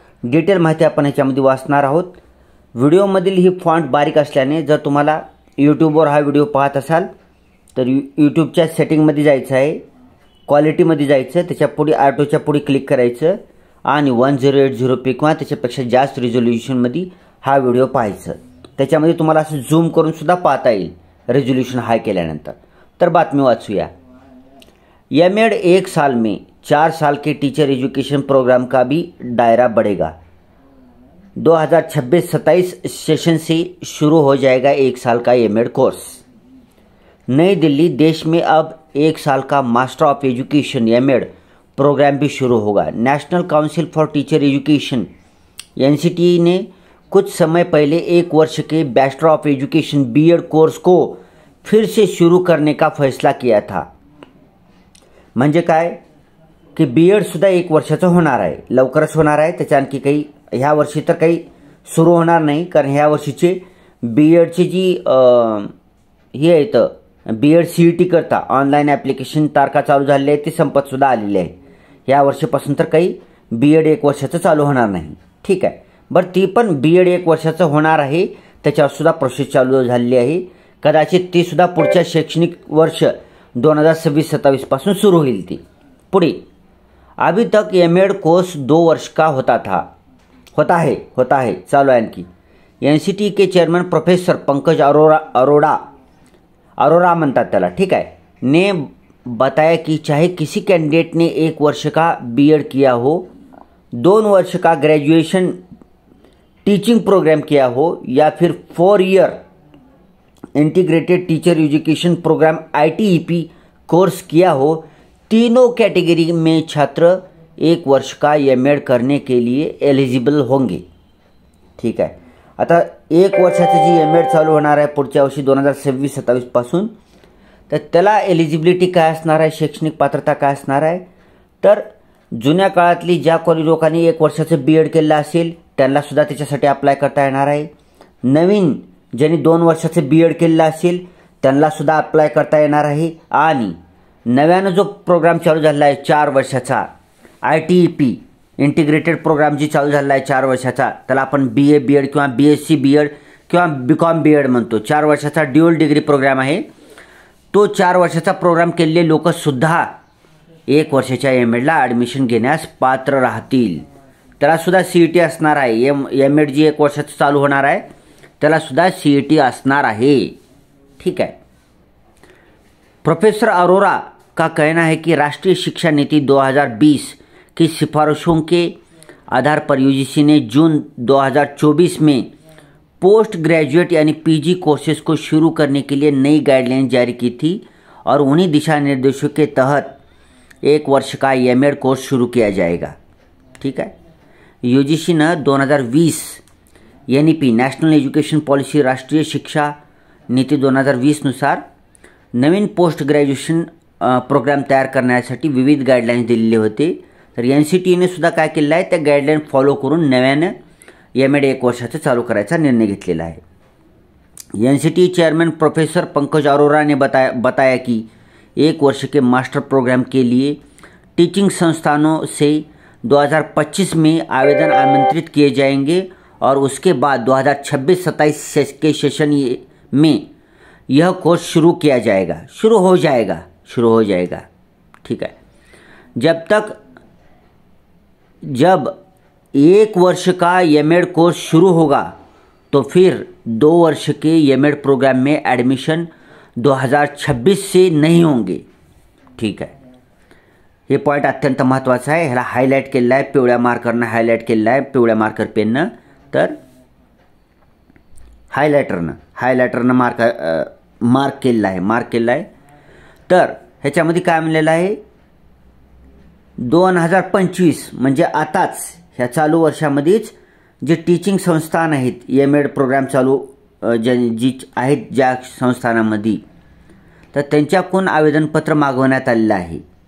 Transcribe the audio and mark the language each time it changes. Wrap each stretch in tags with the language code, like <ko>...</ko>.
<mr>Detail माहिती आपण ह्याच्यामध्ये वाचणार आहोत। व्हिडिओमधील ही फॉन्ट बारीक असल्याने जर तुम्हाला यूट्यूबवर हा व्हिडिओ पाहत असाल तर यूट्यूबच्या सेटिंगमध्ये जायचं आहे, क्वालिटीमध्ये जायचं, त्याच्या पुढे ऑटोच्या पुढे क्लिक करायचं आणि 1080p किंवा त्याच्यापेक्षा जास्त रिझोल्युशनमध्ये हा व्हिडिओ पाहायचं। त्याच्यामध्ये तुम्हाला असं झूम करून सुद्धा पाहता येईल रेजोल्यूशन हाई केल्यानंतर। तर बातमी वाचूया।</mr> <hi>एम.एड 1 साल में 4 साल के टीचर एजुकेशन प्रोग्राम का भी दायरा बढ़ेगा। 2026-27 सेशन से शुरू हो जाएगा 1 साल का एम.एड कोर्स। नई दिल्ली, देश में अब 1 साल का master of education M.Ed programme भी शुरू होगा। National council for teacher education NCTE ने कुछ समय पहले 1 वर्ष के बैचलर ऑफ एजुकेशन B.एड कोर्स को फिर से शुरू करने का फैसला किया था।</hi> <mr>म्हणजे काय की B.एड सुद्धा 1 वर्षाचं होणार आहे, लवकरच होणार आहे। त्याच्या आणखी काही ह्या वर्षी तर काही सुरू होणार नाही, कारण ह्या वर्षीचे B.एडची जी हे आहेत B.एड CET करता ऑनलाईन ॲप्लिकेशन तारखा चालू झालेली आहे, ती संपतसुद्धा आलेली आहे। या वर्षीपासून तर काही B.एड 1 वर्षाचं चालू होणार नाही। ठीक आहे, बरं ती पण B.एड 1 वर्षाचं होणार आहे, त्याच्यावर सुद्धा प्रोसेस चालू झालेली आहे। कदाचित ती सुद्धा पुढच्या शैक्षणिक वर्ष 2026-27 पासून सुरू होईल ती पुढे।</mr> <hi>अभी तक एम.एड कोर्स 2 वर्ष का होता है</hi> <mr>चालू आहे।</mr> <hi>आणखी NCTE के चेयरमैन प्रोफेसर पंकज अरोरा</hi> <mr>म्हणतात त्याला, ठीक आहे,</mr> <hi>ने बताया कि चाहे किसी कैंडिडेट ने 1 वर्ष का B.एड किया हो, 2 वर्ष का ग्रेजुएशन टीचिंग प्रोग्राम किया हो या फिर 4 year integrated teacher education programme ITEP course किया हो, तीनों कैटेगरी में छात्र 1 वर्ष का एम.एड करने के लिए एलिजिबल होंगे।</hi> <mr>ठीक आहे, आता 1 वर्षाची जी एम.एड चालू होणार आहे पुढच्या वर्षी 2026-27 पासून, तर त्याला एलिजिबिलिटी काय असणार आहे, शैक्षणिक पात्रता काय असणार आहे, तर जुन्या काळातली ज्या कोणी लोकांनी 1 वर्षाचं B.एड केलेलं असेल त्यांना सुद्धा त्याच्यासाठी अप्लाय करता येणार आहे। नवीन ज्यांनी 2 वर्षाचं B.एड केलेलं असेल त्यांना सुद्धा अप्लाय करता येणार आहे। आणि नव्यानं जो प्रोग्राम चालू झाला आहे 4 वर्षाचा ITEP इंटिग्रेटेड प्रोग्राम जी चालू झाला आहे 4 वर्षाचा, त्याला आपण BA B.एड किंवा BSc B.एड किंवा BCom B.एड म्हणतो। 4 वर्षाचा ड्युअल डिग्री प्रोग्राम आहे। तो 4 वर्षाचा प्रोग्राम केलेले लोक सुद्धा 1 वर्षाच्या एम.एडला ॲडमिशन घेण्यास पात्र राहतील। त्याला सुद्धा CET असणार आहे। एम.एड जी 1 वर्षाचं चालू होणार आहे त्याला सुद्धा CET असणार आहे।</mr> <hi>ठीक है, प्रोफेसर अरोरा का कहना है कि राष्ट्रीय शिक्षा नीति 2020 की सिफारिशों के आधार पर UGC ने जून 2024 में पोस्ट ग्रेजुएट यानी PG कोर्सेज को शुरू करने के लिए नई गाइडलाइन जारी की थी और उन्हीं दिशा निर्देशों के तहत 1 वर्ष का एम.एड कोर्स शुरू किया जाएगा। ठीक है,</hi> <mr>UGCनं 2020 NEP नॅशनल एज्युकेशन पॉलिसी राष्ट्रीय शिक्षा नीती 2020 नुसार नवीन पोस्ट ग्रॅज्युएशन प्रोग्राम तयार करण्यासाठी विविध गाईडलाईन्स दिलेले होते. तर NCTEने सुद्धा काय केलं आहे, त्या गाईडलाईन फॉलो करून नव्यानं MAD 1 वर्षाचं चालू करायचा निर्णय घेतलेला आहे.</mr> <hi>NCTE chairman professor Pankaj Arora ने बताया कि 1 वर्ष के मास्टर प्रोग्राम के लिए टीचिंग संस्थानों से 2025 में आवेदन आमंत्रित किए जाएंगे और उसके बाद 2026-27 के सेशन में यह कोर्स शुरू हो जाएगा. ठीक है. जब 1 वर्ष का MAD कोर्स शुरू होगा तो फिर 2 वर्ष के MAD प्रोग्राम में एडमिशन 2026 से नहीं होंगे.</hi> <mr>ठीक आहे. हे पॉईंट अत्यंत महत्त्वाचं आहे. ह्याला हायलाईट केलेलं आहे, पिवळ्या मार्करनं हायलाईट केलेलं आहे, पिवळ्या मार्कर पेननं. तर हायलायटरनं मार्क केलेलं आहे. तर ह्याच्यामध्ये काय म्हणलेलं आहे, 2025 म्हणजे आताच ह्या चालू वर्षामध्येच जे टीचिंग संस्थान आहेत, MAD प्रोग्राम चालू जी आहेत ज्या संस्थानामध्ये, तर त्यांच्याकडून आवेदनपत्र मागवण्यात आलेलं आहे.</mr>